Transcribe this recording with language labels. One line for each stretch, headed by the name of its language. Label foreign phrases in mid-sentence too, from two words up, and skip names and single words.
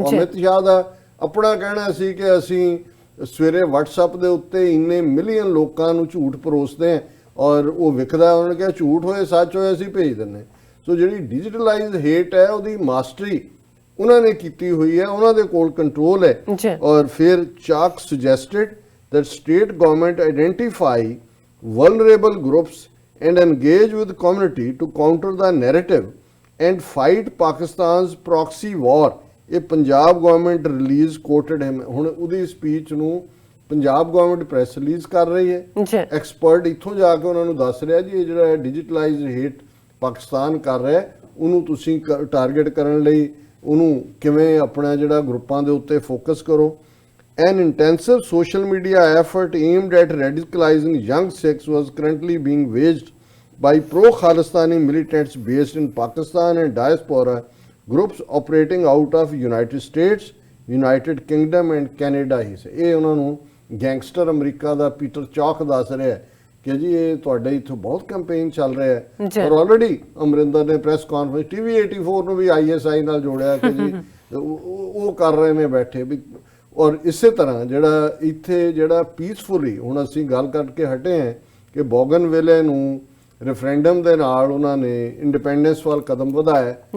Punjabi: ਅਮਿਤ ਸ਼ਾਹ ਦਾ ਆਪਣਾ ਕਹਿਣਾ ਸੀ ਕਿ ਅਸੀਂ ਸਵੇਰੇ WhatsApp ਦੇ ਉੱਤੇ ਇੰਨੇ ਮਿਲੀਅਨ ਲੋਕਾਂ ਨੂੰ ਝੂਠ ਪਰੋਸਦੇ ਹਾਂ, ਔਰ ਉਹ ਵਿਕਦਾ, ਉਹਨਾਂ ਨੇ ਕਿਹਾ ਝੂਠ ਹੋਏ ਸੱਚ ਹੋਏ ਅਸੀਂ ਭੇਜ ਦਿੰਦੇ। ਸੋ ਜਿਹੜੀ
English: digitalized hate
Punjabi: ਹੈ ਉਹਦੀ ਮਾਸਟਰੀ ਉਹਨਾਂ ਨੇ ਕੀਤੀ ਹੋਈ ਹੈ, ਉਹਨਾਂ ਦੇ ਕੋਲ ਕੰਟਰੋਲ ਹੈ। ਔਰ ਫਿਰ
English: ਚਾਕ ਸੁਜੈਸਟਡ that state government identify vulnerable groups and engage with community to counter the narrative and fight Pakistan's proxy war।
Punjabi: ਇਹ ਪੰਜਾਬ
English: government release quoted
Punjabi: ਹੈ। ਹੁਣ ਉਹਦੀ ਸਪੀਚ ਨੂੰ ਪੰਜਾਬ
English: government press release
Punjabi: ਕਰ ਰਹੀ ਹੈ। ਐਕਸਪਰਟ ਇੱਥੋਂ ਜਾ ਕੇ ਉਹਨਾਂ ਨੂੰ ਦੱਸ ਰਿਹਾ ਜੀ ਇਹ ਜਿਹੜਾ
English: digitalized hate
Punjabi: ਪਾਕਿਸਤਾਨ ਕਰ ਰਿਹਾ ਉਹਨੂੰ ਤੁਸੀਂ ਟਾਰਗੇਟ ਕਰਨ ਲਈ ਉਹਨੂੰ ਕਿਵੇਂ ਆਪਣਾ ਜਿਹੜਾ ਗਰੁੱਪਾਂ ਦੇ ਉੱਤੇ ਫੋਕਸ ਕਰੋ।
English: An intensive social media effort aimed at radicalizing young Sikhs was currently being waged by pro-Khalistani militants based in Pakistan and diaspora groups operating out of United States, United Kingdom and Canada।
Punjabi: ਹੀ ਸੇ ਇਹ ਉਹਨਾਂ ਨੂੰ ਗੈਂਗਸਟਰ ਅਮਰੀਕਾ ਦਾ ਪੀਟਰ ਚੌਕ ਦੱਸ ਰਿਹਾ ਕਿ ਜੀ ਇਹ ਤੁਹਾਡੇ ਇੱਥੇ ਬਹੁਤ ਕੈਂਪੇਨ ਚੱਲ ਰਿਹਾ ਜੀ। ਹੈ ਔਰ ਆਲਰੇਡੀ ਅਮਰਿੰਦਰ ਨੇ
English: press conference
Punjabi: ਟੀਵੀ 84 ਨੂੰ ਵੀ ISI ਨਾਲ ਜੋੜਿਆ ਕਿ ਜੀ ਉਹ ਕਰ ਰਹੇ ਨੇ ਬੈਠੇ ਵੀ। ਔਰ ਇਸੇ ਤਰ੍ਹਾਂ ਜਿਹੜਾ ਇੱਥੇ ਜਿਹੜਾ ਪੀਸਫੁਲੀ ਹੁਣ ਅਸੀਂ ਗੱਲ ਕਰਕੇ ਹਟੇ ਹਾਂ ਕਿ ਬੋਗਨਵਿਲੇ ਨੂੰ ਰੈਫਰੈਂਡਮ ਦੇ ਨਾਲ ਉਹਨਾਂ ਨੇ ਇੰਡੀਪੈਂਡੈਂਸ ਵੱਲ ਕਦਮ ਵਧਾਇਆ